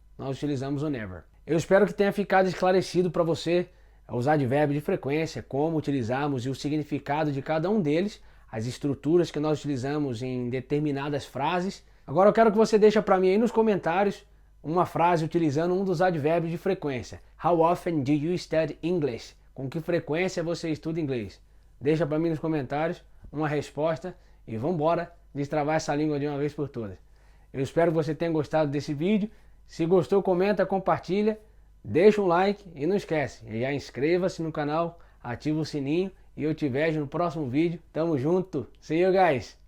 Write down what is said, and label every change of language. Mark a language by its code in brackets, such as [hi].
[pt] Nós utilizamos o never. Eu espero que tenha ficado esclarecido para você os advérbios de frequência, como utilizamos e o significado de cada um deles, as estruturas que nós utilizamos em determinadas frases. Agora eu quero que você deixe para mim aí nos comentários uma frase utilizando um dos advérbios de frequência. [en] How often do you study English? [pt] Com que frequência você estuda inglês? Deixa para mim nos comentários uma resposta e vamos embora destravar essa língua de uma vez por todas. Eu espero que você tenha gostado desse vídeo. Se gostou, comenta, compartilha, deixa um like e não esquece, já inscreva-se no canal, ativa o sininho e eu te vejo no próximo vídeo. Tamo junto. [en] See you guys!